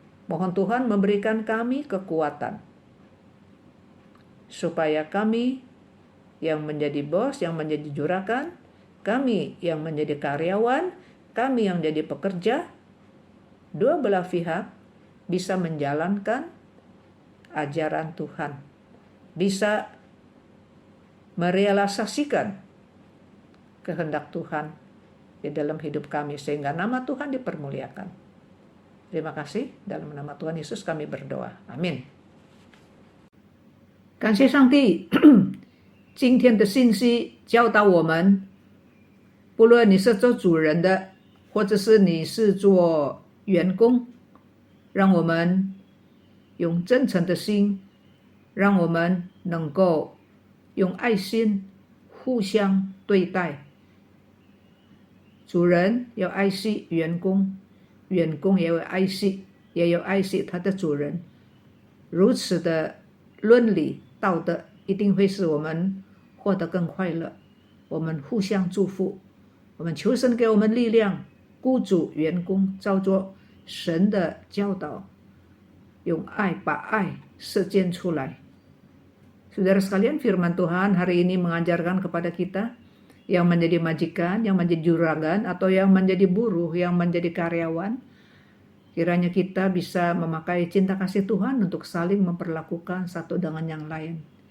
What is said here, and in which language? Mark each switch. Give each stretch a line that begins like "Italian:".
Indonesian: Mohon Tuhan memberikan kami kekuatan supaya kami yang menjadi bos, yang menjadi juragan, kami yang menjadi karyawan, kami yang jadi pekerja, dua belah pihak bisa menjalankan ajaran Tuhan, bisa merealisasikan kehendak Tuhan di dalam hidup kami sehingga nama Tuhan dipermuliakan. Terima kasih, dalam nama Tuhan Yesus kami berdoa. Amin.
Chinese: 感谢上帝，今天的信息教导我们，不论你是做主人的，或者是你是做员工，让我们用真诚的心，让我们能够用爱心互相对待。主人要爱惜员工，员工也要爱惜他的主人。如此的伦理道德一定会使我们获得更快乐。我们互相祝福，我们求神给我们力量，雇主员工照着神的教导，用爱把爱实践出来。
Indonesian: Saudara sekalian, firman Tuhan hari ini mengajarkan kepada kita yang menjadi majikan, yang menjadi juragan, atau yang menjadi buruh, yang menjadi karyawan, kiranya kita bisa memakai cinta kasih Tuhan untuk saling memperlakukan satu dengan yang lain.